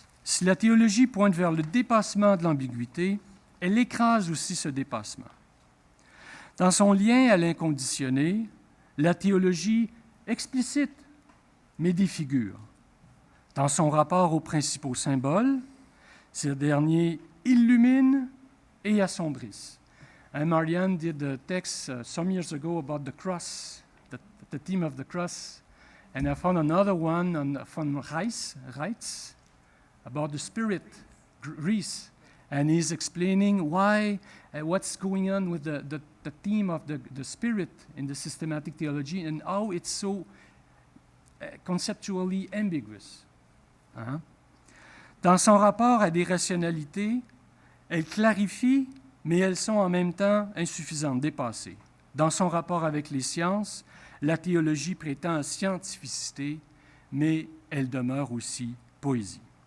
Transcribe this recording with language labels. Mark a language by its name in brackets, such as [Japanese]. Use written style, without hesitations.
[French] Si la théologie pointe vers le dépassement de l'ambiguïté, elle écrase aussi ce dépassement. Dans son lien à l'inconditionné, la théologie explicite, mais défigure. Dans son rapport aux principaux symboles, ces derniers illuminent et assombrissent. [English] Marianne did a text some years ago about the cross, the theme of the cross, and I found another one from Reitz, about the spirit, Reis, and he's explaining why, what's going on with the theme of the spirit in the systematic theology and how it's so conceptually ambiguous. Hein? [French] Dans son rapport à des rationalités, elle clarifie, mais elles sont en même temps insuffisantes, dépassées. Dans son rapport avec les sciences, la théologie prétend à scientificité, mais elle demeure aussi poésie.